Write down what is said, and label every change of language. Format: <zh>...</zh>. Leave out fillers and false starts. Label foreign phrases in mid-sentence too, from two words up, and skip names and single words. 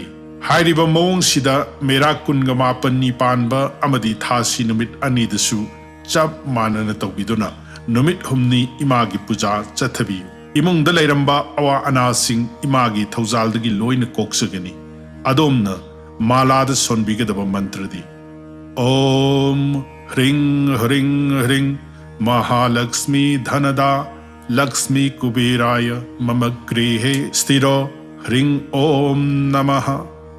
<mni>Hairiba mawong sida mera kunga mapan nipanba amadi thasi numit anidasu chap manana tawbiduna numit humni imagi puja chathabiyu. Imungda leiramba awa anasing imagi thauzaldagi loina koksagani. Adomna malada sonbigadaba mantradi.</mni> <sa>Om Hring Hring Hring Mahalakshmi Dhanada Lakshmi Kubiraya Mama Grihe Stiro Hring Om Namaha.</sa>